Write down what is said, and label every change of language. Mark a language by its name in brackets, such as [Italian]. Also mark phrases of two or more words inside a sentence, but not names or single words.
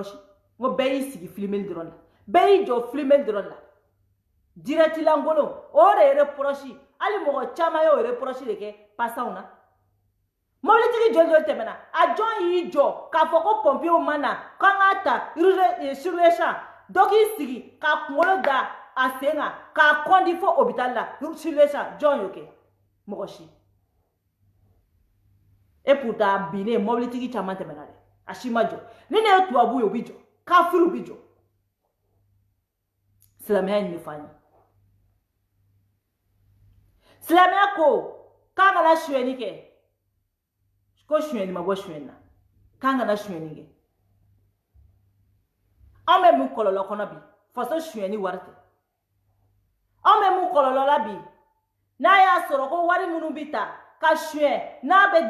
[Bambara] si n ko bɛɛ y'i sigi filmeli dɔrɔn la bɛɛ y'i jɔ filmeli dɔrɔn la direct lankolon o de ye reproche hali mɔgɔ caman y'o reproche de kɛ pasanw na mobilitigi jɔli tɛmɛna a jɔn y'i jɔ k'a fɔ ko pompiers ma na k'an k'a ta [French] sur le champ [Bambara] dɔ k'i sigi k'a kunkolo da a sen kan k'a kɔndi fo hôpital la [French] sur le champ [Bambara] jɔn y'o kɛ mɔgɔ si [French] et pourtant [Bambara] binnen mobilitigi caman tɛmɛna dɛ a si ma jɔ ni ne ye tubabu ye o bi jɔ kafiriw bi jɔ silamɛya ye nin fɔ an ye silamɛya ko k'a kana sonyɛni kɛ ko suɲɛni ma bɔ suɲɛni na k'an kana suɲɛni kɛ an bɛ mun kɔlɔlɔ kɔnɔ bi faso suɲɛni wari tɛ an bɛ mun kɔlɔlɔ la bi n'a y'a sɔrɔ ko wari minnu bi ta ka suɲɛ n'a bɛ